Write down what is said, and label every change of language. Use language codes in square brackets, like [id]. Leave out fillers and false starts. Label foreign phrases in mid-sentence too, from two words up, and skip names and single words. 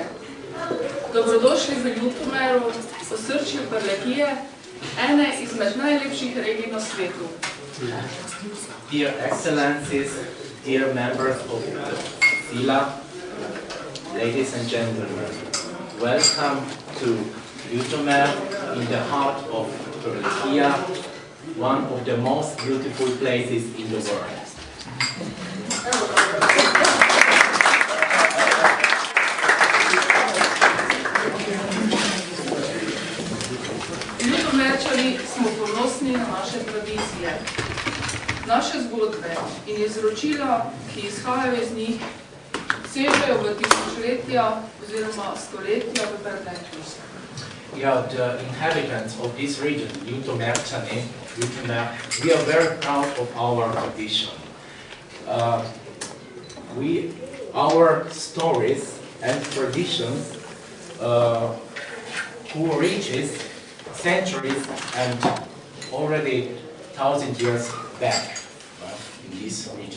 [sl] Dobrodošli v Ljutomeru, v osrčju Prlekije, ene izmed najlepših regij na svetu. [en] Dear Excellencies, dear members of the SILA, ladies and gentlemen, welcome to Ljutomeru in the heart of Prlekija, one of the most beautiful places in the world. [sl] Ljutomerčani smo ponosni na naše tradicije. Naše zgodbe in izročila, ki izhajajo iz njih, sežejo v tisočletja oziroma stoletja v preteklost. [en] Yeah, the inhabitants of this region, Ljutomeru, we are very proud of our tradition. Our stories and traditions who reaches centuries and already 1,000 years back in this region.